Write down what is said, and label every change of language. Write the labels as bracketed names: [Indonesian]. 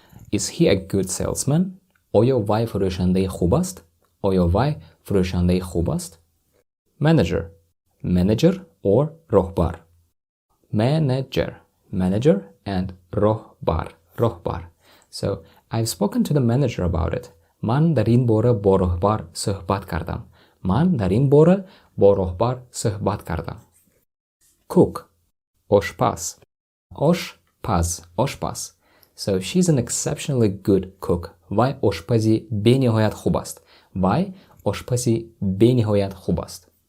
[English] Is he a good salesman? [Tajik] Oyo vai furoshandei khub ast? [English] Manager. Or rohbar. Manager and rohbar. So I've spoken to the manager about it. [Tajik] Ман дар ин бора бо роҳбар суҳбат кардам. Ман дар ин бора бо роҳбар суҳбат кардам. Cook, oshpaz. Oshpaz. [English] So she's an exceptionally good cook. [Tajik] Вай ошпази бениҳоят хуб аст. Вай ошпази бениҳоят хуб аст.